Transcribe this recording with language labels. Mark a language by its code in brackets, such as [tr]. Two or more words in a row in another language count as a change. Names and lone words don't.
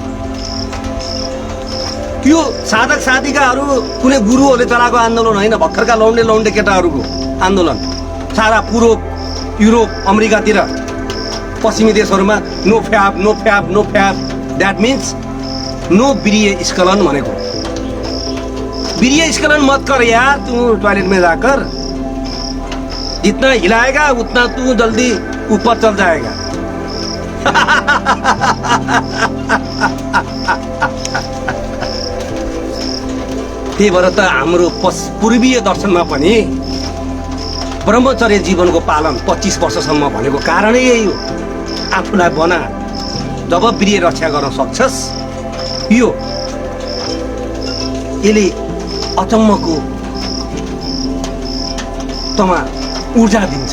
[ne] यो साधक साधिकाहरू कुनै गुरुहरूले चलाएको आन्दोलन होइन, भर्खरका लौन्डे केटाहरूको आन्दोलन। सारा पूर्व युरोप, अमेरिकातिर, पश्चिमी देशहरूमा [en] no fap, no fap, no fap. that means no [ne] वीर्य स्खलन भनेको। [hi] वीर्य स्खलन मत कर यार, तू टॉयलेट में जाकर जितना हिलाएगा उतना तू जल्दी ऊपर चल जाएगा। [ne] त्यही भएर त हाम्रो पूर्वीय दर्शनमा पनि ब्रह्मचर्य जीवनको पालन 25 वर्षसम्म भनेको कारणै यही हो। आफूलाई बना, जब वीर्य रक्षा गर्न सक्छस्, यसले अचम्मको तमा ऊर्जा दिन्छ।